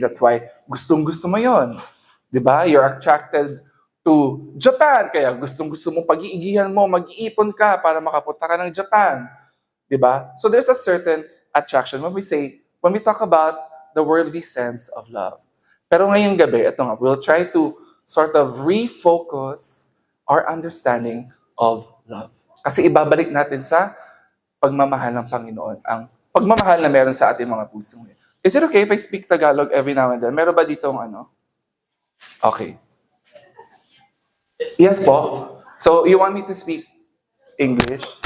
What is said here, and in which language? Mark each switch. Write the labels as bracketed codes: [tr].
[en] That's why [tl] gustong-gusto mo yon. Di ba? [en] You're attracted to Japan, [tl] kaya gustong-gusto mong pag-iigihan mo, mag-iipon ka para makapunta ka ng Japan. Diba? [en] So there's a certain attraction when we talk about the worldly sense of love. [tl] Pero ngayong gabi, ito nga, [en] we'll try to sort of refocus our understanding of love. [tl] Kasi ibabalik natin sa pagmamahal ng Panginoon, ang pagmamahal na meron sa ating mga puso. [en] Is it okay if I speak Tagalog every now and then? [tl] Meron ba dito ano? [en] Okay. Yes po. So, you want me to speak English?